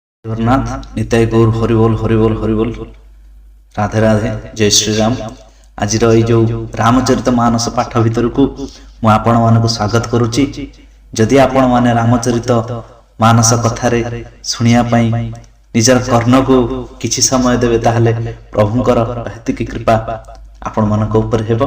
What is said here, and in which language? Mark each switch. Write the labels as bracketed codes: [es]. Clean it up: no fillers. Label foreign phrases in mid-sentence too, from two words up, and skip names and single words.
[or] জগন্নাথ নিতাই গৌর হরিবোল হরিবোল হরিবোল রাধে রাধে জয় শ্ରୀরাम ଆଜିର ଏଇ ଯୋଉ ରାମଚରିତ ମାନସ ପାଠ ଭିତରକୁ ମୁଁ ଆପଣମାନଙ୍କୁ ସ୍ୱାଗତ କରୁଛି। ଯଦି ଆପଣମାନେ ରାମଚରିତ ମାନସ କଥାରେ ଶୁଣିବା ପାଇଁ ନିଜର କର୍ଣ୍ଣକୁ କିଛି ସମୟ ଦେବେ ତାହେଲେ ପ୍ରଭୁଙ୍କର ହେତିକି କୃପା ଆପଣମାନଙ୍କ ଉପରେ ହେବ।